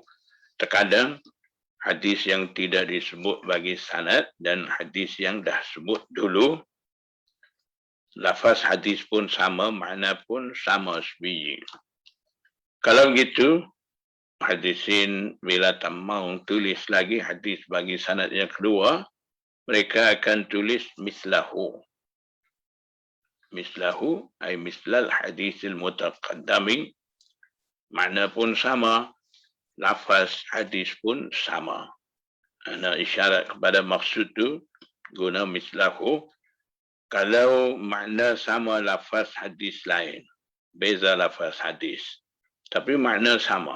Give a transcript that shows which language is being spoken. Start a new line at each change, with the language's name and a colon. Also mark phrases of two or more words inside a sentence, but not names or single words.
Malay: Terkadang hadis yang tidak disebut bagi sanad dan hadis yang dah sebut dulu, lafaz hadis pun sama, makna pun sama sebiji. Kalau begitu, hadisin bila tak mau tulis lagi hadis bagi sanad yang kedua, mereka akan tulis mislahu.
Arabic: Mislahu ay mislal hadisil mutaqaddami,
Malay: makna pun sama, lafaz hadis pun sama. Ana isyarat kepada maksud tu guna mislahu. Kalau makna sama lafaz hadis lain, beza lafaz hadis, tapi makna sama.